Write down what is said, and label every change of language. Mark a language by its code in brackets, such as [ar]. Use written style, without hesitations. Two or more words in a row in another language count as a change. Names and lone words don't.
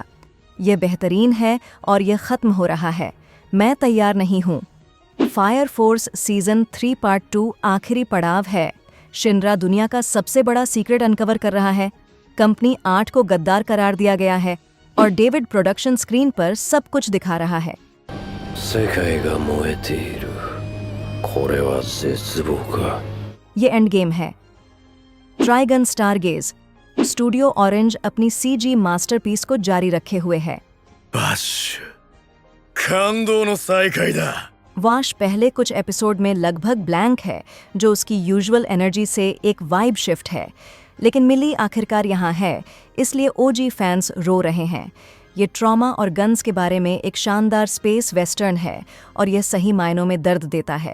[hi] यह बेहतरीन है और यह ख़त्म हो रहा है। मैं तैयार नहीं हूँ। फायर फोर्स सीजन 3 पार्ट 2 आखिरी पड़ाव है। शिनरा दुनिया का सबसे बड़ा [en] secret uncover [hi] कर रहा है। कंपनी 8 को गद्दार करार दिया गया है और डेविड प्रोडक्शन स्क्रीन पर सब कुछ दिखा रहा है। [ja] 世界が燃えている。これは絶望か。 [hi] ये [en] end game [hi] है। ट्राइगन स्टारगेज। स्टूडियो ऑरेंज अपनी [en] CG masterpiece [hi] को जारी रखे हुए है। [ja] バッシュ感動の再会だ [hi] वाश पहले कुछ एपिसोड में लगभग ब्लैंक है, जो उसकी यूजुअल एनर्जी से एक [en] vibe shift [hi] है, लेकिन मिली आखिरकार यहाँ है, इसलिए [en] OG fans [hi] रो रहे हैं। ये ट्रॉमा और गन्स के बारे में एक शानदार [en] space western [hi] है और यह सही मायनों में दर्द देता है।